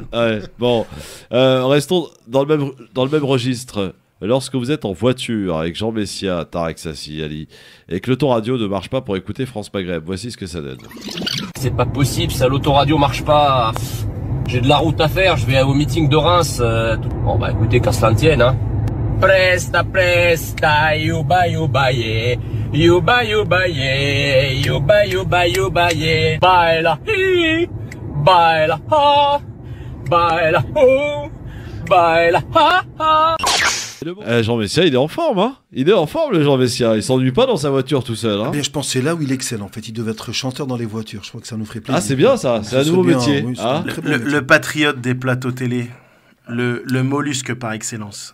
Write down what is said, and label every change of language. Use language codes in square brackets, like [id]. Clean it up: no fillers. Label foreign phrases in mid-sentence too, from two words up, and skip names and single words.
[fr] Ouais, bon, restons dans le même registre. Lorsque vous êtes en voiture avec Jean Messia, Tarek Sassi, Ali, et que l'autoradio ne marche pas pour écouter France Maghreb, voici ce que ça donne. C'est pas possible, ça, l'autoradio marche pas. J'ai de la route à faire, je vais au meeting de Reims. Bon bah écoutez, qu'à cela ne tienne, Presta, yuba, yeah. Yuba, yeah. Yuba, yeah. Baila, hi. Baila, ha. Baila, ho. Baila, ha, ha. Jean Messia, il est en forme, Il est en forme, le Jean Messia. Il s'ennuie pas dans sa voiture tout seul, Bien, je pense que c'est là où il excelle, en fait. Il devait être chanteur dans les voitures. Je crois que ça nous ferait plaisir. Ah, c'est bien ça. C'est un nouveau métier. Le patriote des plateaux télé. Le mollusque par excellence.